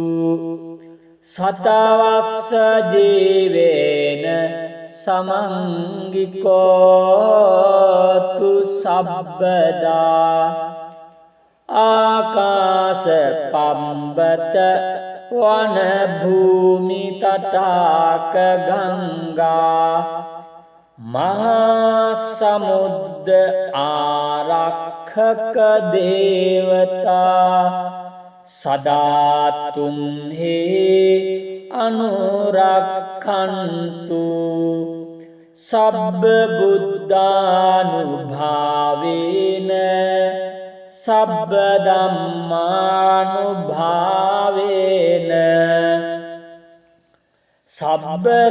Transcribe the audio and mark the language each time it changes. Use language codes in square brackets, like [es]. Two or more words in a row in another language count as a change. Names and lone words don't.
[pi] සතවස්ස ජීවේන සමංගිකෝතු සබ්බදා ආකාශ පම්බත වන භූමි තටාක ගංගා මහා සමුද්ද ආරක්ෂක දේවතා සදාතුම් හේ අනුරක්ඛන්තු සබ්බ බුද්ධානුභාවේන සබ්බ ධම්මානුභාවේන සබ්බ